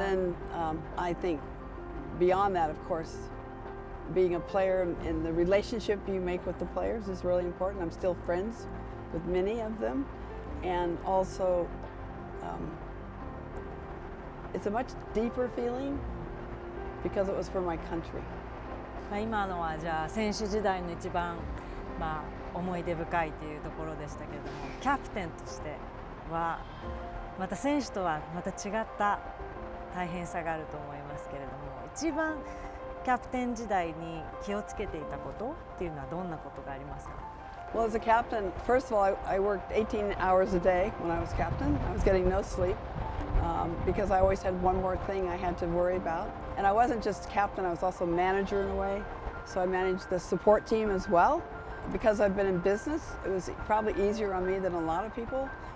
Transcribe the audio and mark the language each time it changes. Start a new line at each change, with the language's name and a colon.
English: And then I think beyond that, of course, being a player and the relationship you make with the players is really important. I'm still friends with many of them. And also, it's a much deeper feeling because it was for my country.
Japanese: 今のはじゃあ選手時代の一番、思い出深いというところでしたけれども、キャプテンとしてはまた選手とはまた違った大変さがあると思いますけれども、一番キャプテン時代に気をつけていたことっていうのはどんなことがありますか？
English: Well, as a captain, first of all, I worked 18 hours a day when I was captain. I was getting no sleep because I always had one more thing I had to worry about. And I wasn't just captain, I was also manager in a way. So I managed the support team as well. Because I've been in business, it was probably easier on me than a lot of people.